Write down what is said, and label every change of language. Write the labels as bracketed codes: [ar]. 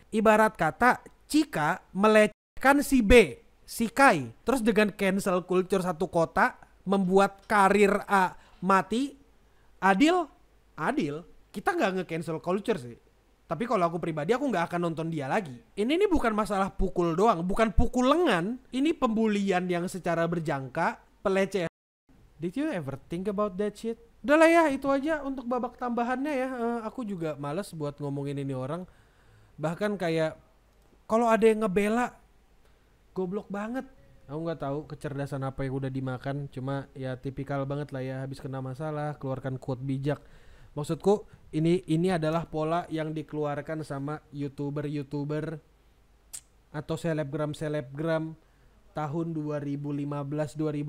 [id] Ibarat kata Chika melecehkan si B, si Kai, terus dengan cancel culture satu kota membuat karir A mati. Adil, kita nggak nge-cancel culture sih. Tapi kalau aku pribadi aku nggak akan nonton dia lagi. Ini bukan masalah pukul doang, bukan pukul lengan. Ini pembulian yang secara berjangka, pelecehan. [en] Did you ever think about that shit? [id] Udah lah ya, itu aja untuk babak tambahannya ya. Aku juga males buat ngomongin ini orang. Bahkan kayak kalau ada yang ngebela, goblok banget. Aku nggak tahu kecerdasan apa yang udah dimakan. Cuma ya tipikal banget lah ya. Habis kena masalah, keluarkan quote bijak. Maksudku ini adalah pola yang dikeluarkan sama youtuber atau selebgram tahun 2015-2016.